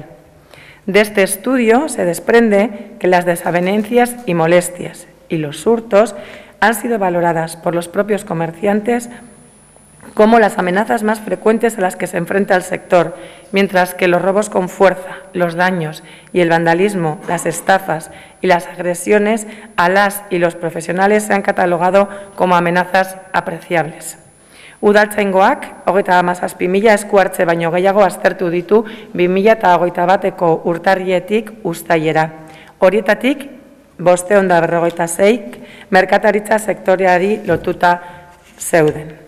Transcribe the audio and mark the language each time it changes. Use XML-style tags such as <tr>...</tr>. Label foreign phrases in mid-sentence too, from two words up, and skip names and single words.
<es>De este estudio se desprende que las desavenencias y molestias y los hurtos han sido valoradas por los propios comerciantes como las amenazas más frecuentes a las que se enfrenta el sector, mientras que los robos con fuerza, los daños y el vandalismo, las estafas y las agresiones a las y los profesionales se han catalogado como amenazas apreciables.</es> <eu>Udaltzaingoak 37.000 esku hartze baino gehiago aztertu ditu 2021eko urtarrietik uztailera. Horietatik 556 merkataritza sektoreari lotuta zeuden.</eu>